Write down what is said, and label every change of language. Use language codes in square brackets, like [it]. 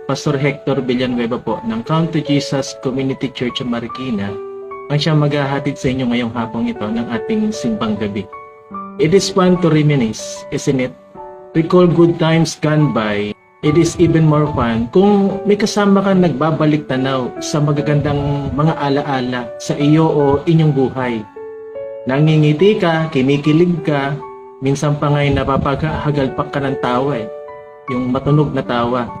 [tl] Pastor Hector Villanueva po ng Count to Jesus Community Church of Marikina ang siyang maghahatid sa inyo ngayong hapong ito ng ating simbang gabi. [en] It is fun to reminisce, isn't it? Recall good times gone by. It is even more fun [tl] kung may kasama kang nagbabalik tanaw sa magagandang mga alaala sa iyo o inyong buhay. Nangingiti ka, kinikilig ka, minsan pa nga'y napapaghagalpak ka ng tawa Yung matunog na tawa.